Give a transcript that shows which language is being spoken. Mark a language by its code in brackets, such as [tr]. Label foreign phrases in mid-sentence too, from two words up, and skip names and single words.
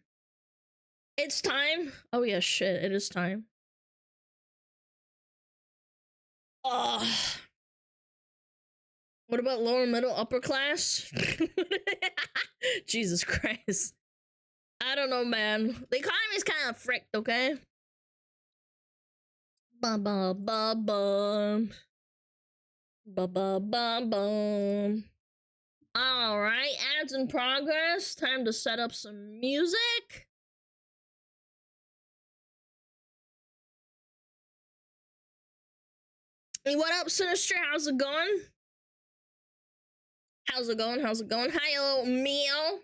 [en] It's time. Oh yeah, shit, it is time. Ugh. What about lower middle upper class? Jesus Christ. I don't know, man. The economy's kind of fricked, okay? Ba ba ba bum. Ba ba ba bum. Alright, ads in progress. Time to set up some music. Hey, what up, Sinister? How's it going? How's it going? How's it going? Hi, old meal.